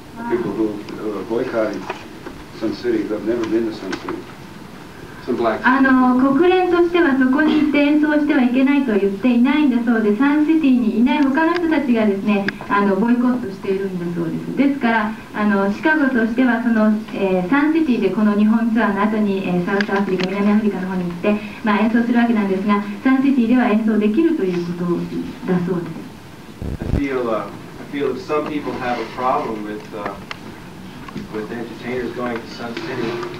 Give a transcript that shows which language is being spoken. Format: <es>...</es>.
<en>People who are boycotting Sun City who have never been to Sun City. Some black.</en> <ja>国連としてはそこに行って演奏してはいけないと言っていないんだそうで、サンシティにいない他の人たちがですね、ボイコットしているんだそうです。ですからシカゴとしてはその、サンシティでこの日本ツアーの後に、サウスアフリカ、南アフリカの方に行って、演奏するわけなんですが、サンシティでは演奏できるということだそうです。</ja> <en>I feel that some people have a problem with entertainers going to Sun City.</en>